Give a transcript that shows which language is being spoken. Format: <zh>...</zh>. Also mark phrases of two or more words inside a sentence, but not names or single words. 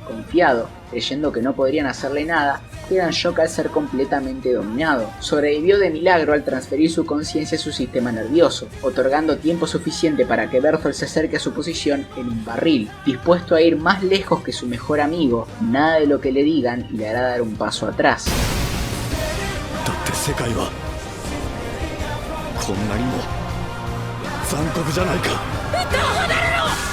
<es>Confiado, creyendo que no podrían hacerle nada, queda en shock al ser completamente dominado. Sobrevivió de milagro al transferir su conciencia a su sistema nervioso, otorgando tiempo suficiente para que Berthold se acerque a su posición en un barril. Dispuesto a ir más lejos que su mejor amigo, nada de lo que le digan le hará dar un paso atrás.</es> <ja>世界はこんなにも残酷じゃないか。離れろ！</ja>